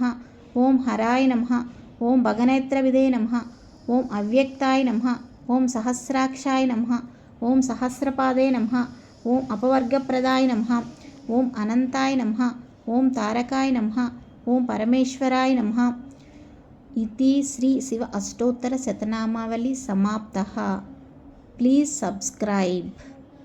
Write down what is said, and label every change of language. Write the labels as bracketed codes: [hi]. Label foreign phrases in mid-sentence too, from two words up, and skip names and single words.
[sa] ఓం హరాయ నమః. ఓం భగనేత్రవిదే నమః. ఓం అవ్యక్తాయ నమః. ఓం సహస్రాక్షాయ నమః. ఓం సహస్రపాదే నమః. ఓం అపవర్గప్రదాయ నమః. ఓం అనంతాయ నమః. ఓం తారకాయ నమః. ఓం పరమేశ్వరాయ నమః. इति श्री शिव अष्टोत्तर शतनामावली समाप्तः. [en] please subscribe.